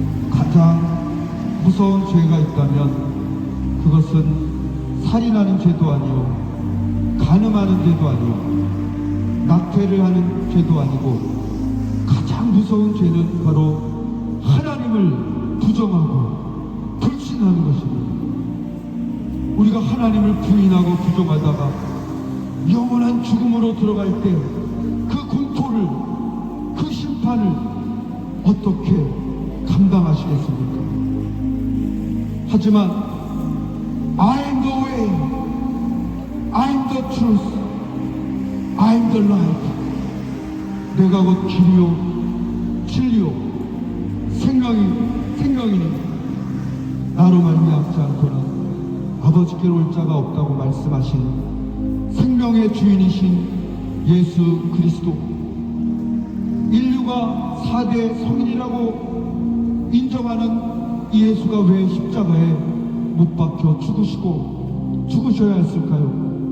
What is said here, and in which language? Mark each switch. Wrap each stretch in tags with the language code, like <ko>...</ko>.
<ko>가장 무서운 죄가 있다면 그것은 살인하는 죄도 아니요, 간음하는 죄도 아니요, 낙태를 하는 죄도 아니고, 가장 무서운 죄는 바로 하나님을 부정하고 불신하는 것입니다. 우리가 하나님을 부인하고 부정하다가 영원한 죽음으로 들어갈 때 그 공포를, 그 심판을 어떻게 감당하시겠습니까? 하지만</ko> <en>I'm the way, I'm the truth, I'm the life.</en> <ko>내가 곧 길이요 진리요 생명이니 나로 말미암지 않고는 아버지께로 올 자가 없다고 말씀하신 생명의 주인이신 예수 그리스도, 인류가 4대 성인이라고 인정하는 이 예수가 왜 십자가에 못 박혀 죽으셔야 했을까요?</ko>